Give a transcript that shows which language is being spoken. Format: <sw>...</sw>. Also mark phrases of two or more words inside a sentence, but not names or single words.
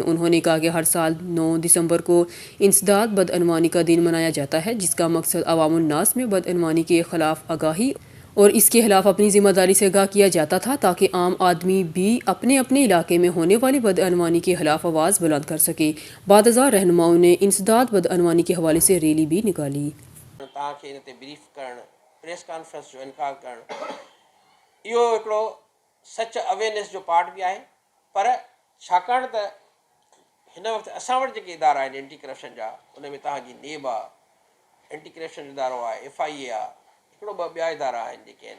<ur>انہوں نے کہا کہ ہر سال 9 دسمبر کو انسداد بدعنوانی کا دن منایا جاتا ہے، جس کا مقصد عوام الناس میں بدعنوانی کے خلاف آگاہی اور اس کے خلاف اپنی ذمہ داری سے آگاہ کیا جاتا تھا تاکہ عام آدمی بھی اپنے اپنے علاقے میں ہونے والی بدعنوانی کے خلاف آواز بلند کر سکے۔ بعد ازاں رہنماؤں نے انسداد بدعنوانی کے حوالے سے ریلی بھی نکالی۔</ur> <sd>तव्हांखे हिन ते ब्रीफ करणु,</sd> <en>press conference</en> <sd>जो इनकार करणु, इहो हिकिड़ो सच अवेयरनेस जो पार्ट बि आहे। पर छाकाणि त हिन वक़्तु असां वटि जेके इदारा आहिनि</sd> <en>anti corruption</en> <sd>जा, उन में तव्हांजी नेब आहे,</sd> <en>anti corruption</en> <sd>जो इदारो आहे, FIA आहे, हिकिड़ो ॿ ॿिया इदारा आहिनि जेके आहिनि।</sd>